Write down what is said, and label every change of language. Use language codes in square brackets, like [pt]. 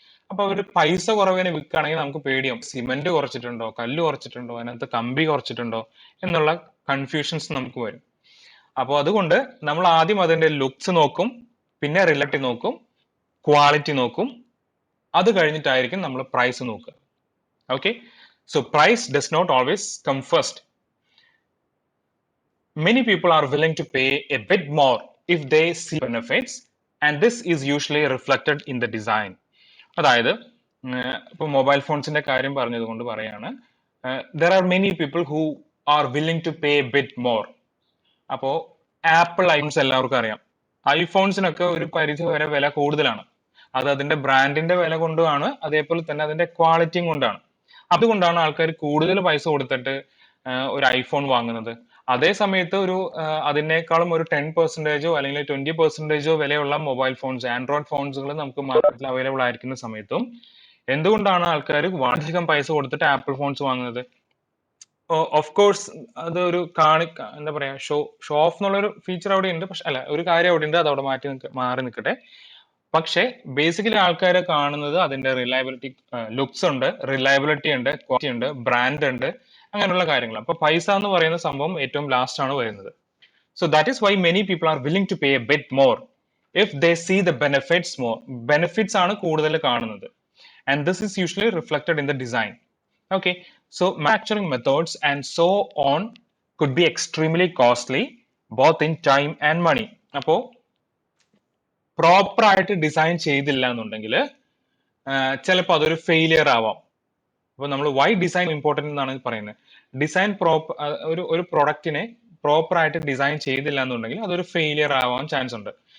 [ml] അപ്പൊ അവര് പൈസ കുറവിന് വിൽക്കുകയാണെങ്കിൽ നമുക്ക് പേടിയാവും. സിമെന്റ് കുറച്ചിട്ടുണ്ടോ, കല്ല് കുറച്ചിട്ടുണ്ടോ, അതിനകത്ത് കമ്പി കുറച്ചിട്ടുണ്ടോ എന്നുള്ള കൺഫ്യൂഷൻസ് നമുക്ക് വരും. അപ്പോൾ അതുകൊണ്ട് നമ്മൾ ആദ്യം അതിന്റെ ലുക്സ് നോക്കും, പിന്നെ റിലേറ്റീവ് നോക്കും, ക്വാളിറ്റി നോക്കും, അത് കഴിഞ്ഞിട്ടായിരിക്കും നമ്മൾ പ്രൈസ് നോക്കുക. [en] Okay, so price does not always come first. Many people are willing to pay a bit more if they see benefits, and this is usually reflected in the design. [ml] അതായത് ഇപ്പൊ mobile ഫോൺസിന്റെ കാര്യം പറഞ്ഞതുകൊണ്ട് പറയാണ്, [en] There are many people who are willing to pay bit more. [ml] അപ്പോ apple iPhones എല്ലാവർക്കും അറിയാം. ഐഫോൺസിനൊക്കെ ഒരു പരിധി വരെ വില കൂടുതലാണ്. അത് അതിന്റെ ബ്രാൻഡിന്റെ വില കൊണ്ടാണ്, അതേപോലെ തന്നെ അതിന്റെ ക്വാളിറ്റിയും കൊണ്ടാണ്. അതുകൊണ്ടാണ് ആൾക്കാർ കൂടുതൽ പൈസ കൊടുത്തിട്ട് ഒരു ഐഫോൺ വാങ്ങുന്നത്. അതേ സമയത്ത് അതിനേക്കാളും ഒരു 10% അല്ലെങ്കിൽ 20% വിലയുള്ള മൊബൈൽ ഫോൺസ്, ആൻഡ്രോയിഡ് ഫോൺസുകൾ നമുക്ക് മാർക്കറ്റിൽ അവൈലബിൾ ആയിരിക്കുന്ന സമയത്തും എന്തുകൊണ്ടാണ് ആൾക്കാർ വളരെയധികം പൈസ കൊടുത്തിട്ട് ആപ്പിൾ ഫോൺസ് വാങ്ങുന്നത്? ഓഫ് കോഴ്സ് അത് ഒരു എന്താ പറയാ, ഷോ ഓഫ് എന്നുള്ളൊരു ഫീച്ചർ അവിടെ ഉണ്ട്. പക്ഷെ അല്ല, ഒരു കാര്യം അവിടെ ഉണ്ട്, അത് അവിടെ മാറി നിൽക്കട്ടെ. പക്ഷെ ബേസിക്കലി ആൾക്കാർ കാണുന്നത് അതിന്റെ റിലയബിലിറ്റി, ലുക്സ് ഉണ്ട്, റിലയബിലിറ്റി ഉണ്ട്, ക്വാളിറ്റി ഉണ്ട്, ബ്രാൻഡ് ഉണ്ട്, അങ്ങനെയുള്ള കാര്യങ്ങൾ. അപ്പൊ പൈസ എന്ന് പറയുന്ന സംഭവം ഏറ്റവും ലാസ്റ്റ് ആണ് വരുന്നത്. [en] So that is why many people are willing to pay a bit more if they see the benefits more. [ml] Benefits ആണ് കൂടുതൽ കാണുന്നത്. [en] And this is usually reflected in the design. Okay, so manufacturing methods and so on could be extremely costly both in time and money. [ml] അപ്പോൾ proper ആയിട്ട് design ചെയ്തില്ല എന്നുണ്ടെങ്കിൽ ചിലപ്പോൾ അതൊരു failure ആവാം. അപ്പോൾ നമ്മൾ വൈ ഡിസൈൻ ഇമ്പോർട്ടൻ്റ് എന്നാണ് പറയുന്നത്. ഡിസൈൻ ഒരു പ്രൊഡക്റ്റിനെ പ്രോപ്പർ ആയിട്ട് ഡിസൈൻ ചെയ്തില്ല എന്നുണ്ടെങ്കിൽ അതൊരു ഫെയിലിയർ ആവാൻ ചാൻസ് ഉണ്ട്.